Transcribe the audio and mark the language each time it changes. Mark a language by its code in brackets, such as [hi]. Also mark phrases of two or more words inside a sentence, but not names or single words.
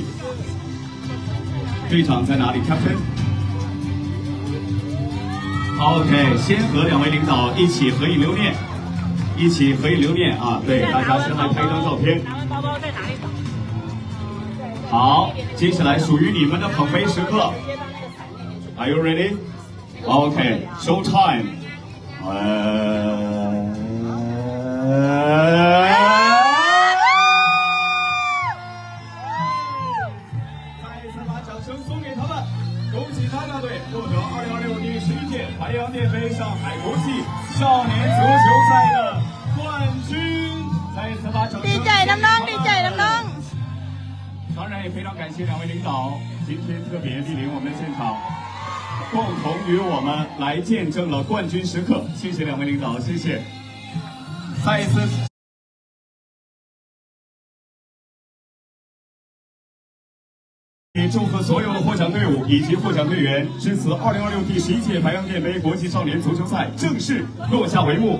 [zh] 队长在哪里 ？Captain。OK， 先和两位领导一起合影留念，一起合影留念啊！对，大家先来拍一张照片。好，接下来属于你们的捧杯时刻。 [en] Are you ready? [zh] OK, show time. 再一次把掌声送给他们，恭喜他大队获得2026第11届白洋淀杯上海国际少年足球赛的冠军。再一次把掌声。 [th] ดีใจน้องๆดีใจน้อง ๆ。 [zh] 当然也非常感谢两位领导今天特别莅临我们的现场，共同与我们来见证了冠军时刻。谢谢两位领导，谢谢。再一次。也祝贺所有的获奖队伍以及获奖队员，至此2026第11届白洋淀杯国际少年足球赛正式落下帷幕。